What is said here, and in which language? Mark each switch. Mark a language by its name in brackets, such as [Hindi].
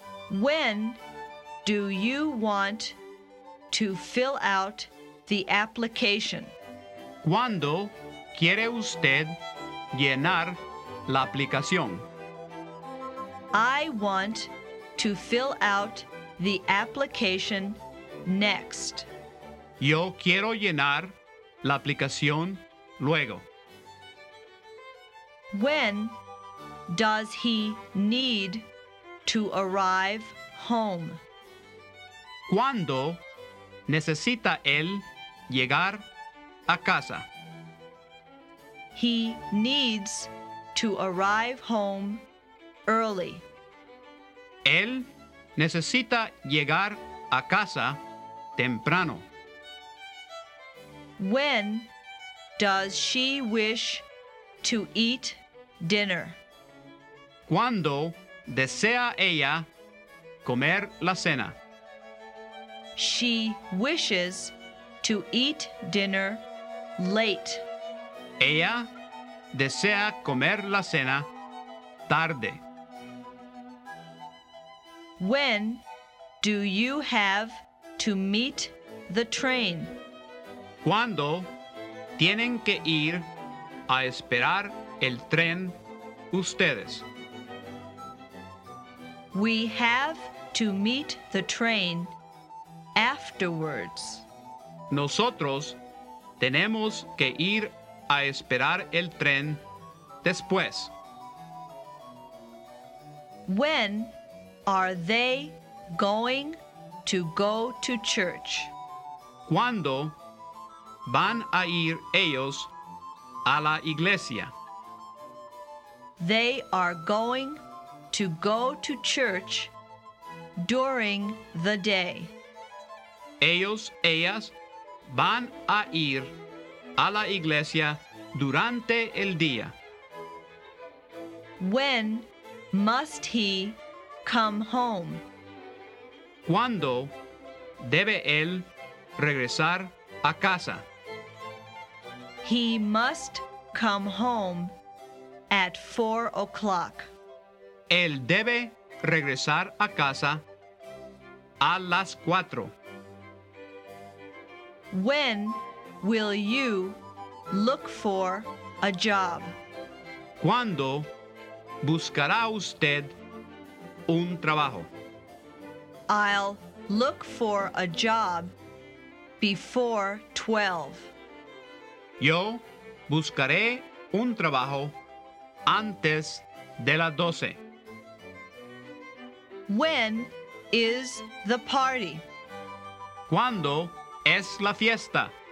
[English] When do you want to fill out the application? [Spanish] ¿Cuándo quiere usted llenar la aplicación? [English] I want to fill out the application next. [Spanish] Yo quiero llenar la aplicación luego. [English] When does he need to arrive home? [Spanish] ¿Cuándo necesita él llegar a casa? [English] He needs to arrive home early. [Spanish] Él necesita llegar a casa temprano. [English] When does she wish to eat dinner? [Spanish] ¿Cuándo desea ella comer la cena? [English] She wishes to eat dinner late. [Spanish] Ella desea comer la cena tarde. [English] When do you have to meet the train? [Spanish] ¿Cuándo tienen que ir a esperar el tren ustedes? [English] We have to meet the train afterwards. [Spanish] Nosotros tenemos que ir a esperar el tren después. [English] When are they going to go to church? [Spanish] ¿Cuándo van a ir ellos a la iglesia? [English] They are going to go to church during the day. [Spanish] Ellos, ellas van a ir a la iglesia durante el día. [English] When must he come home? [Spanish] ¿Cuándo debe él regresar a casa? [English] He must come home at 4 o'clock. [Spanish] Él debe regresar a casa a las 4. [English] When will you look for a job? [Spanish] ¿Cuándo buscará usted un trabajo? [English] I'll look for a job before 12. [Spanish] Yo buscaré un trabajo antes de las 12. [English] When is the party? [Spanish] ¿Cuándo es la fiesta?